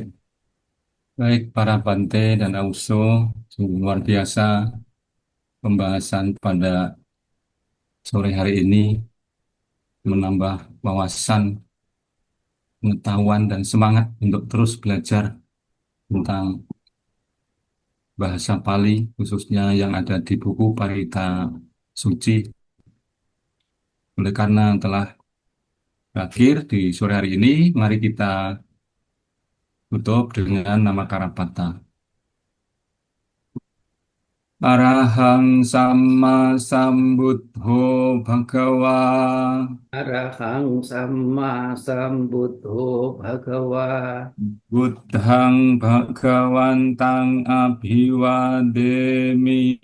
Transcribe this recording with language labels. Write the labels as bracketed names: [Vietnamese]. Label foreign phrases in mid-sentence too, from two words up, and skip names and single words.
[Indonesian] Baik, para Bante dan Auso, sungguh luar biasa pembahasan pada sore hari ini, menambah wawasan, pengetahuan, dan semangat untuk terus belajar tentang bahasa Pali, khususnya yang ada di buku Parita Suci. Oleh karena telah berakhir di sore hari ini, mari kita tutup dengan nama Karapata. [Pali] Arahang Sama Sambuddho Bhagawa. Arahang Sama Sambuddho Bhagawa. Buddhang Bhagawantang Abhiwademi.